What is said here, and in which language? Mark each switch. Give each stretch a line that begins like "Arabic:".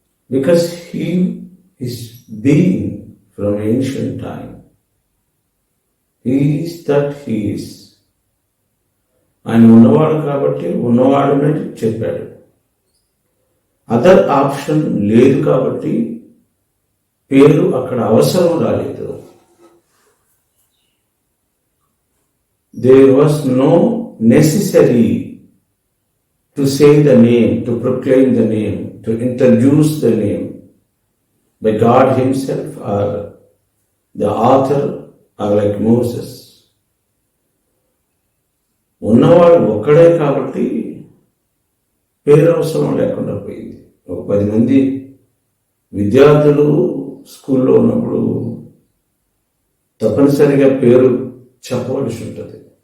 English: Because he is being from ancient time, he is that he is.
Telugu: ఆయన ఉన్నవాడు కాబట్టి ఉన్నవాడని చెప్పాడు. అదర్ ఆప్షన్ లేదు కాబట్టి పేరు అక్కడ అవసరం రాలేదు.
English: There was no necessary to say the name, to proclaim the name, to introduce the name by God himself or the author or like Moses.
Telugu: ఉన్నవాడు ఒక్కడే కాబట్టి పేరు అవసరం లేకుండా పోయింది. ఒక 10 మంది విద్యార్థులు స్కూల్లో ఉన్నప్పుడు తప్పనిసరిగా పేరు చెప్పవలసి ఉంటుంది.